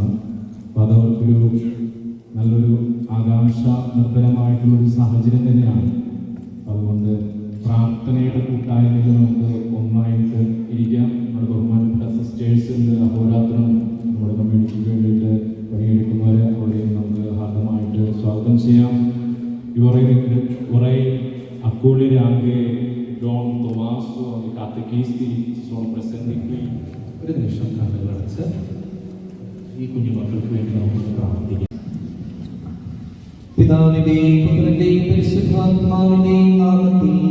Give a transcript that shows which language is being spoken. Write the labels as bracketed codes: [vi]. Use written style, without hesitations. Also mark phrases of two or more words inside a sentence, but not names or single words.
[ml] അപ്പോൾ അതവർക്കൊരു നല്ലൊരു ആകാംക്ഷ നിർഭരമായിട്ടുള്ളൊരു സാഹചര്യം തന്നെയാണ്. അതുകൊണ്ട് പ്രാർത്ഥനയുടെ കൂട്ടായ്മയിൽ നമുക്ക് ഒന്നായിട്ട് ഇരിക്കാം. നമ്മുടെ ബഹുമാനപ്പെട്ട സിസ്റ്റേഴ്സിൻ്റെ അഹോരാത്രം നമ്മുടെ കമ്മ്യൂണിറ്റിക്ക് വേണ്ടിയിട്ട് പണിയെടുക്കുന്നവരെ അവിടെയും നമുക്ക് ഹാർദമായിട്ട് സ്വാഗതം ചെയ്യാം. [it] Vorrei accogliere anche Don Tommaso e catechisti che sono presenti qui. [ml] ഒരു നിമിഷം കണ്ണുകളടച്ച് ഈ കുഞ്ഞുമക്കൾക്ക് വേണ്ടി നമുക്ക് പ്രാർത്ഥിക്കാം. പിതാവിന്റെയും പുത്രന്റെയും പരിശുദ്ധാത്മാവിന്റെയും നാമത്തിൽ